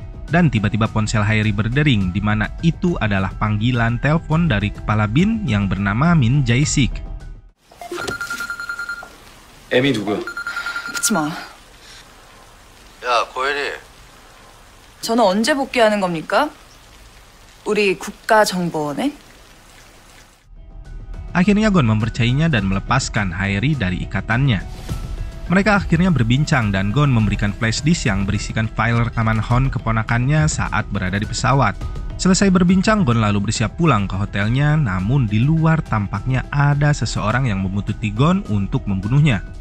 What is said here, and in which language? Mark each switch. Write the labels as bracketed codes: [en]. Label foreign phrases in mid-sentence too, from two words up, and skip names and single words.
[id] Dan tiba-tiba ponsel Haeri berdering, di mana itu adalah panggilan telepon dari kepala BIN yang bernama Min Jae-sik. [ko] M이 누구야? 묻지 마. 야, 고혜리. 저는 언제 복귀하는 겁니까? 우리 국가정보원에? [id] Akhirnya Gon mempercayainya dan melepaskan Haeri dari ikatannya. Mereka akhirnya berbincang dan Gon memberikan [en] flash disk [id] yang berisikan file rekaman Hon keponakannya saat berada di pesawat. Selesai berbincang, Gon lalu bersiap pulang ke hotelnya, namun di luar tampaknya ada seseorang yang membuntuti Gon untuk membunuhnya.